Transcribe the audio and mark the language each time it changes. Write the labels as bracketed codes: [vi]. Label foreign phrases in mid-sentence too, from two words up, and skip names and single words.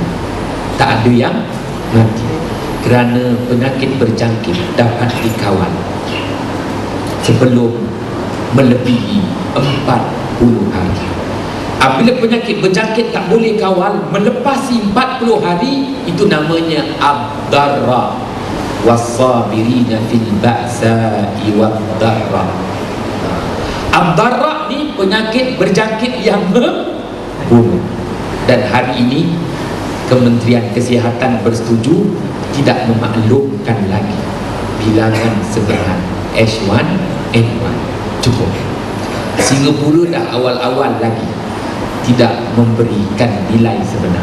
[ms] Tak ada yang mati kerana penyakit berjangkit dapat dikawal sebelum melebihi 40 hari. Apabila penyakit berjangkit tak boleh kawal melepasi 40 hari, itu namanya ad-darra, [ar] والصابرين في البأساء والضراء. [ms] Ad-darra ni penyakit berjangkit yang membunuh. Dan hari ini Kementerian Kesihatan bersetuju tidak memaklumkan lagi bilangan sebenar H1N1. Cukup. Singapura dah awal-awal lagi tidak memberikan nilai sebenar.